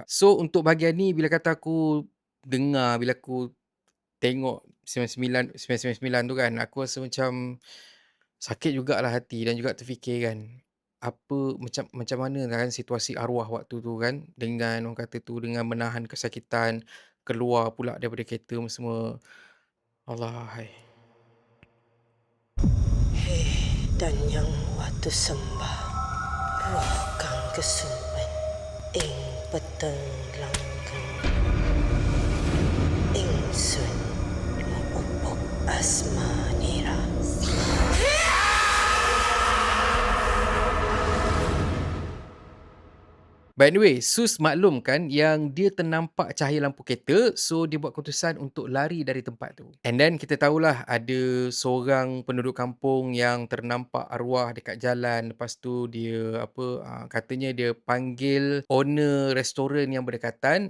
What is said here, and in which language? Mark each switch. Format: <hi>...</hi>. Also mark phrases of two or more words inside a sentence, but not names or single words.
<ms>So untuk bahagian ni bila kata aku dengar, bila aku tengok 999 tu kan, aku rasa macam sakit jugalah hati dan juga terfikir kan, apa macam mana kan situasi arwah waktu tu kan, dengan orang kata tu dengan menahan kesakitan, keluar pula daripada kereta semua. Allah hai.</ms> <jv>Hei dan yang watu sembah roh kang kesumpen ing peteng langgeng ingsun maupok asmanira.</jv> <en>By the way,</en> <ms>sus maklumkan yang dia ternampak cahaya lampu kereta, so dia buat keputusan untuk lari dari tempat tu.</ms> <en>And then</en> <ms>kita tahulah ada seorang penduduk kampung yang ternampak arwah dekat jalan. Lepas tu dia katanya dia panggil owner restoran yang berdekatan.</ms>